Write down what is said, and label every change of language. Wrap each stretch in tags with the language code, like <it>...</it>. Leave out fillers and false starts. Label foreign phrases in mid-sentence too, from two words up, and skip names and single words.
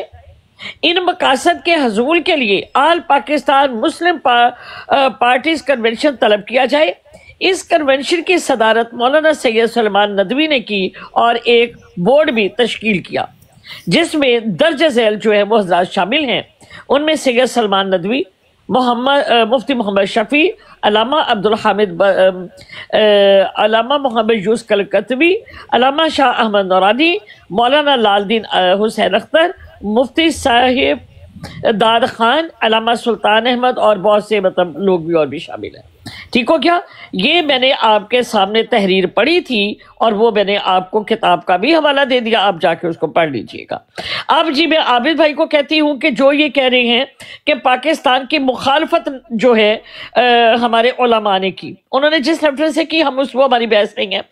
<ur>ان مقاصد کے حصول کے لیے آل پاکستان مسلم پارٹیز کنونشن طلب کیا جائے. اس کنونشن کی صدارت مولانا سید سلیمان ندوی نے کی, اور ایک بورڈ بھی تشکیل کیا جس میں درجہ ذیل جو ہے وہ حضرات شامل ہیں. ان میں سید سلیمان ندوی, مفتی محمد شفیع، علامہ عبدالحامد، علامہ محمد یوس کلکتوی، علامہ شاہ احمد نورانی، مولانا لالدین حسین اختر، مفتی صاحب داد خان، علامہ سلطان احمد اور بہت سے مطلب لوگ بھی اور بھی شامل ہیں. ٹھیک ہو کیا? یہ میں نے آپ کے سامنے تحریر پڑھی تھی اور وہ میں نے آپ کو کتاب کا بھی حوالہ دے دیا، آپ جاکے اسکو پڑھ لیجیےگا. اب جی میں عابد بھائی کو کہتی ہوں کہ جو یہ کہہ رہے ہیں کہ پاکستان کی مخالفت جو ہے ہمارے علما نے کی، انہوں نے جس ریفرنس سے کی ہم وہ ہماری بحث نہیں ہے.</ur>